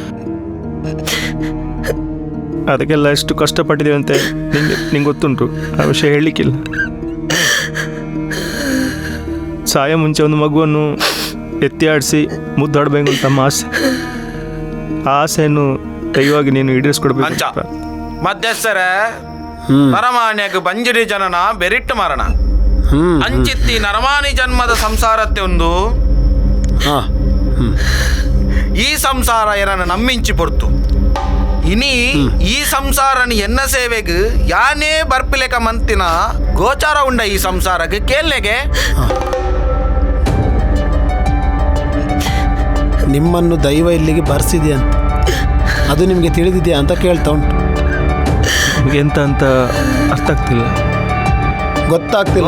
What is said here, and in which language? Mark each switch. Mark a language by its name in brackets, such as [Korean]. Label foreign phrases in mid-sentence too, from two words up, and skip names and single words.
[Kannada] ಅದಕ್ಕೆಲ್ಲ ಎಷ್ಟು ಕಷ್ಟಪಟ್ಟಿದ್ದೇವೆ ಅಂತ ನಿಂಗೆ ಗೊತ್ತುಂಟು. ಆ ವಿಷಯ ಹೇಳಲಿಕ್ಕಿಲ್ಲ. ಸಾಯ ಮುಂಚೆ ಒಂದು ಮಗುವನ್ನು ಎತ್ತಿ ಆಡಿಸಿ ಮುದ್ದಾಡಬೇಕು ಅಂತ ನಮ್ಮ ಆಸೆ. ಆ ಆಸೆಯನ್ನು ದೈವವಾಗಿ ನೀನು ಈಡೇರಿಸ್ಕೊಡ್ಬೇಕು. [Tulu] ಮಧ್ಯಸ್ಥರ ನರಮಾನ್ಯಕ್ಕೆ ಬಂಜಿರಿ ಜನನ ಬೆರಿಟ್ಟು ಮರಣ ಅಂಚಿತ್ತಿ ನರಮಾನಿ ಜನ್ಮದ ಸಂಸಾರತ್ತೆ ಒಂದು ಈ ಸಂಸಾರ ಏನನ್ನ ನಮ್ಮಿಂಚಿ ಪೊರ್ತು ಇನಿ ಈ ಸಂಸಾರನ ಎನ್ನ ಸೇವೆಗೆ ಯಾನೇ ಬರ್ಪಿಲೆಕ ಮಂತಿನ ಗೋಚಾರ ಉಂಡ ಈ ಸಂಸಾರಕ್ಕೆ ಕೇಳಲೆಗೆ [Kannada] ನಿಮ್ಮನ್ನು ದೈವ ಇಲ್ಲಿಗೆ ಬರ್ಸಿದೆ ಅಂತ ಅದು ನಿಮಗೆ ತಿಳಿದಿದೆಯಾ ಅಂತ ಕೇಳ್ತಾ ಉಂಟು. ನಿಮಗೆ ಎಂತ ಅಂತ ಅರ್ಥ ಆಗ್ತಿಲ್ಲ. ಗೊತ್ತಾಗ್ತಿಲ್ಲ.